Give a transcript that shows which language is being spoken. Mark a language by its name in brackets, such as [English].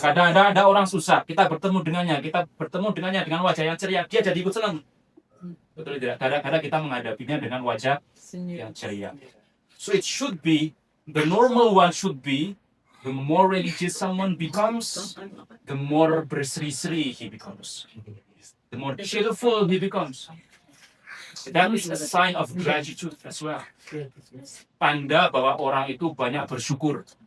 [Indonesian] Kadang-kadang ada orang susah, kita bertemu dengannya dengan wajah yang ceria, dia jadi ikut senang. Betul tidak? Kadang-kadang kita menghadapinya dengan wajah yang ceria. [English] So it should be, the normal one should be, the more religious someone becomes, the more berseri-seri he becomes. The more cheerful he becomes. That is a sign of gratitude as well. [Indonesian] Tanda bahwa orang itu banyak bersyukur.